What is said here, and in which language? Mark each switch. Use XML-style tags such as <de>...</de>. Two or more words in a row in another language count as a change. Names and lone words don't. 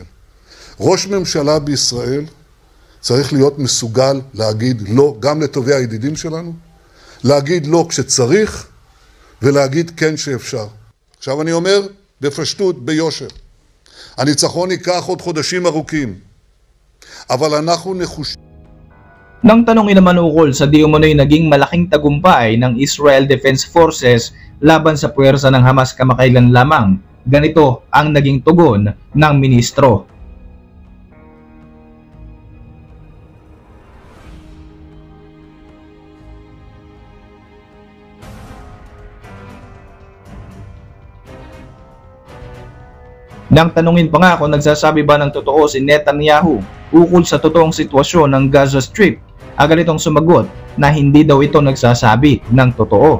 <he>ראש ממשלה בישראל צריך להיות מסוגל להגיד לא גם לטובי הידידים שלנו, להגיד לא כשצריך ולהגיד כן שאפשר. עכשיו אני אומר בפשטות, ביושר, הניצחון ייקח עוד חודשים ארוכים, אבל אנחנו נחושים.</he> <tl>Nang tanongin naman ukol sa di umano'y naging malaking tagumpay ng Israel Defense Forces laban sa puwersa ng Hamas kamakailan lamang, ganito ang naging tugon ng ministro. Nang tanungin pa nga kung nagsasabi ba ng totoo si Netanyahu ukol sa totoong sitwasyon ng Gaza Strip, agad itong sumagot na hindi daw ito nagsasabi ng totoo.</tl>